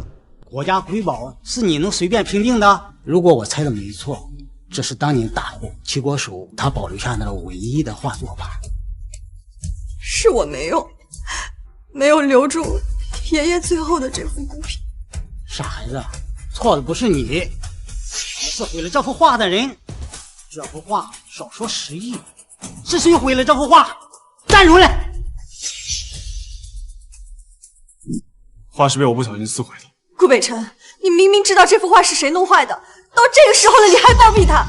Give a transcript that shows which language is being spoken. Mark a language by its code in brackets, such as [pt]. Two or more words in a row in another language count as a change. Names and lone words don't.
[zh] 国家瑰宝是你能随便评定的？如果我猜的没錯，这是当年大火齐国手他保留下来的唯一的画作吧？是我没有留住爷爷最後的这幅孤品。傻孩子，錯的不是你，是毀了這幅畫的人。這幅畫少說10億，是誰毀了這幅畫？站出來！畫是被我不小心撕毀的。顧北辰，你明明知道这幅畫是誰弄壞的，到這個時候了，你還包庇他？